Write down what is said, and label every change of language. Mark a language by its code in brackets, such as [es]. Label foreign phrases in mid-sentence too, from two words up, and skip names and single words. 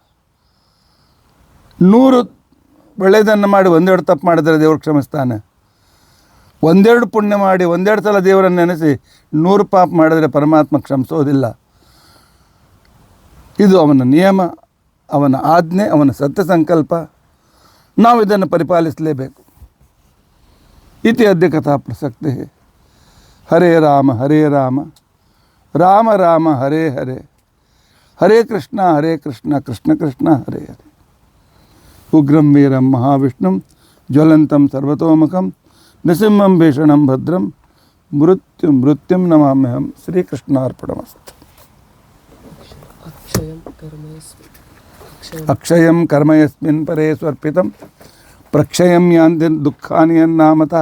[kn] 100 ಒಳ್ಳೆಯದನ್ನು ಮಾಡಿ 1-2 ತಪ್ಪು ಮಾಡಿದರೆ ದೇವರು ಕ್ಷಮಿಸ್ತಾನೆ. 1-2 ಪುಣ್ಯ ಮಾಡಿ 1-2 ಸಲ ದೇವರನ್ನು ನೆನೆಸಿ 100 ಪಾಪ ಮಾಡಿದರೆ ಪರಮಾತ್ಮ ಕ್ಷಮಿಸೋದಿಲ್ಲ. ಇದು ಅವನ ನಿಯಮ, ಅವನ ಆಜ್ಞೆ, ಅವನ ಸತ್ಯ ಸಂಕಲ್ಪ. ನಾವು ಇದನ್ನು ಪರಿಪಾಲಿಸಲೇಬೇಕು. [sa] ಇತಿ ಅದ್ಯ ಕಥಾ ಪ್ರಸಕ್ತಿ. ಹರೇ ರಾಮ ಹರೇ ರಾಮ ರಾಮ ರಾಮ ಹರೇ ಹರೇ ಹರೇ ಕೃಷ್ಣ ಕೃಷ್ಣ ಕೃಷ್ಣ ಹರೇ ಹರೇ. ಉಗ್ರಂ ವೀರಂ ಮಹಾವಿಷ್ಣುಂ ಜ್ವಲಂತಂ ಸರ್ವತೋಮುಖಂ ನೃಸಿಂಹಂ ಭೀಷಣಂ ಭದ್ರಂ ಮೃತ್ಯುಂ ನಮಾಮ್ಯಹಂ. ಶ್ರೀಕೃಷ್ಣಾರ್ಪಣಮಸ್ತು. ಅಕ್ಷಯಂ ಕರ್ಮ ಯಸ್ಮಿನ್ ಪರೇ ಸ್ವರ್ಪಿತಂ ಪ್ರಕ್ಷಯಂ ಯಾಂತಿ ದುಃಖಾನಿ ಯನ್ನಾಮತಃ.